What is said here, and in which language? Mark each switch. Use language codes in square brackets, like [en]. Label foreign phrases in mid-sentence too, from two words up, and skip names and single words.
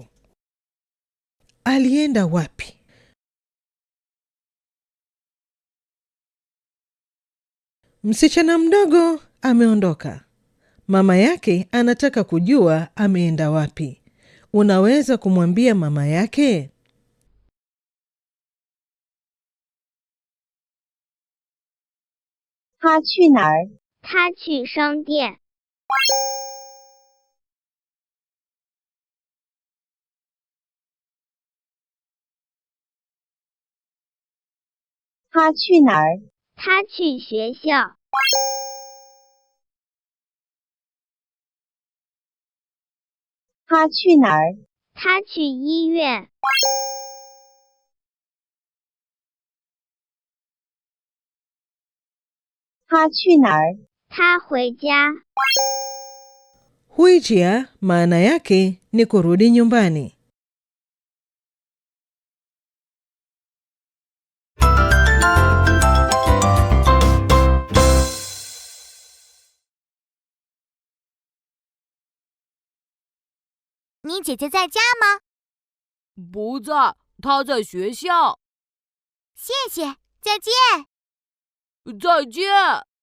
[sw] Alienda wapi? Msichana mdogo ameondoka. Mama yake anataka kujua ameenda wapi. Unaweza kumwambia mama yake? [zh] 他去哪儿？他去商店。 他去哪儿？他去学校。 他去哪儿？他去医院。 他去哪儿？他回家。 [sw] Huijia maana yake ni kurudi nyumbani. [zh] Ni 姐姐在家吗？不在，她在学校。谢谢，再见。再见。